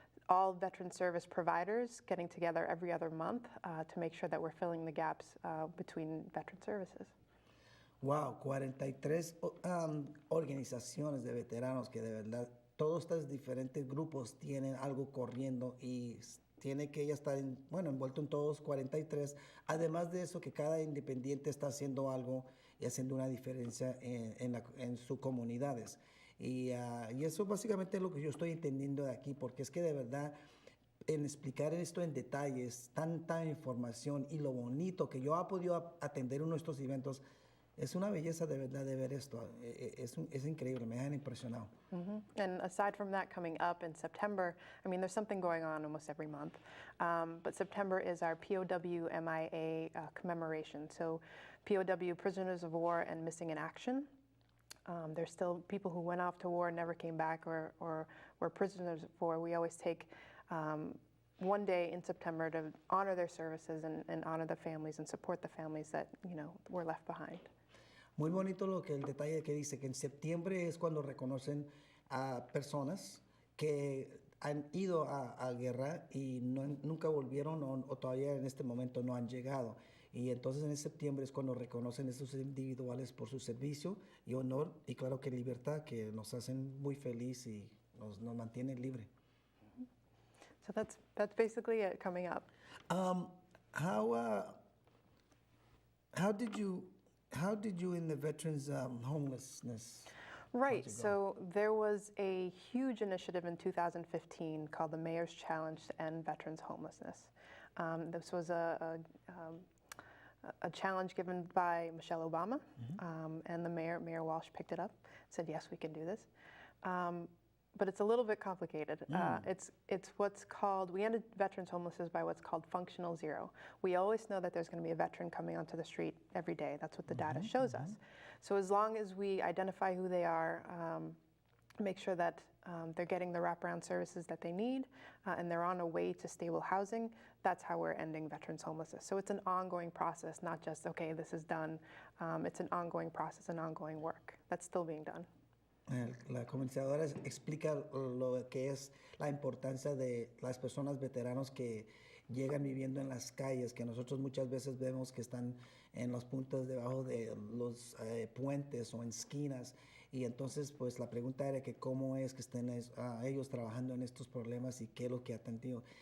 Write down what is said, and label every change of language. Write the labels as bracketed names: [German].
[English] All veteran service providers getting together every other month to make sure that we're filling the gaps between veteran services. [Spanish] Wow, 43 organizaciones de veteranos que de verdad todos estos diferentes grupos tienen algo corriendo, y tiene que ella estar envuelto en todos 43. Además de eso, que cada independiente está haciendo algo y haciendo una diferencia en sus comunidades. Y eso básicamente es lo que yo estoy entendiendo de aquí, porque es que de verdad en explicar esto en detalles, tanta información y lo bonito que yo he podido atender uno de estos eventos, es una belleza de verdad de ver esto. Es increíble, me dejan impresionado. [English] And aside from that, coming up in September, I mean, there's something going on almost every month, but September is our POW MIA commemoration. So POW, prisoners of war and missing in action. There's still people who went off to war and never came back, or were prisoners of war. We always take one day in September to honor their services and honor the families and support the families that were left behind. [Spanish] Muy bonito el detalle que dice que en septiembre es cuando reconocen a personas que han ido a guerra y nunca volvieron, o todavía en este momento no han llegado. Y entonces en septiembre es cuando reconocen a estos individuales por su servicio y honor, y claro que libertad, que nos hacen muy feliz y nos mantienen libre. [English] So that's basically it coming up. How did you in the veterans homelessness? Right, so there was a huge initiative in 2015 called the Mayor's Challenge to End Veterans Homelessness. This was a challenge given by Michelle Obama, and the Mayor Walsh picked it up, said, yes, we can do this. But it's a little bit complicated. It's what's called, we ended veterans homelessness by what's called functional zero. We always know that there's going to be a veteran coming onto the street every day. That's what the data shows us. So as long as we identify who they are, make sure that they're getting the wraparound services that they need, and they're on a way to stable housing, that's how we're ending veterans homelessness. So it's an ongoing process, not just, okay, this is done. It's an ongoing process, an ongoing work that's still being done. [Spanish] La comunicadora explica lo que es la importancia de las personas veteranos que llegan viviendo en las calles, que nosotros muchas veces vemos que están en los puntos debajo de los puentes o en esquinas. Y entonces, pues la pregunta era que cómo es que estén ellos trabajando en estos problemas y qué es lo que ha atendido.